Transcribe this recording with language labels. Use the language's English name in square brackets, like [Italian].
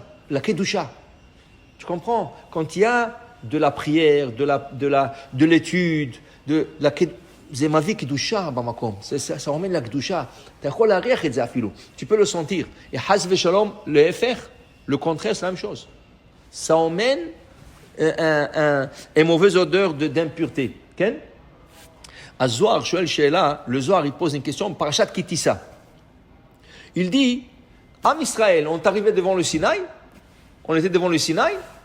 [French] La Kedusha. Tu comprends? Quand il y a de la prière, de l'étude, de la Kedusha, [Hebrew] זה מביא קדושה במקום, [French] ça emmène la קדושה. [Hebrew] אתה יכול להריח את זה אפילו, [French] tu peux le sentir. Et חס ושלום, le contraire, c'est la même chose. Ça emmène une mauvaise odeur d'impureté. כן? [Hebrew] הזוהר שואל שאלה, [French] le Zohar il pose une question, parashat Ki Tisa. Il dit, Am Israël, on est arrivé devant le Sinaï, On était devant le Sinaï.